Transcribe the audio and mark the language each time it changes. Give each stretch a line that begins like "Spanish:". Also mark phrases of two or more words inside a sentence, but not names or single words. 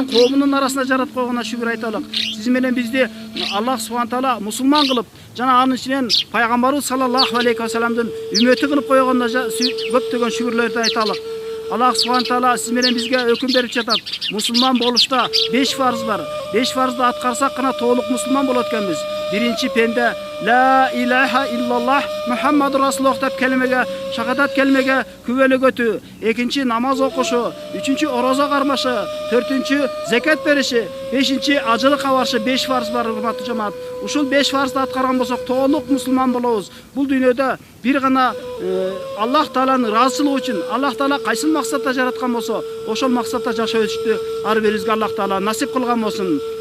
Kyrgyz: коомунун арасына жаратып койгонуна шүгүр айталык сиз менен бизди
Arabic: الله سبحانه تعالى
Kyrgyz: мусулман кылып жана анын ичинен пайгамбарыбыз
Arabic: صلى الله عليه وسلم
Kyrgyz: үммөтү кылып койгонуна көптөгөн шүгүрлөрдү айталык
Arabic: الله سبحانه تعالى
Kyrgyz: сиз менен бизге өкүм берип жатат мусулман болушта 5 фарз бар 5 фарзды аткарсак гана толук мусулман болот экенбиз биринчи пенде
Arabic: لا إله إلا الله محمد رسول الله
Kyrgyz: деп келмеге шахадат келмеге күбөлөгөтү экинчи намаз окушу үчүнчү орозо кармашы төртүнчү закат бериши бешинчи ажылыкка барышы 5 фарз бар урматтуу жамаат ушул 5 фарзды аткарган болсок толук мусулман болобуз бул дүйнөдө бир гана Аллах тааланын ыраазычылыгы үчүн Аллах таала кайсыл максатта жараткан болсо ошол максатта жашоочту ар бирибизге Аллах таала насип кылган болсун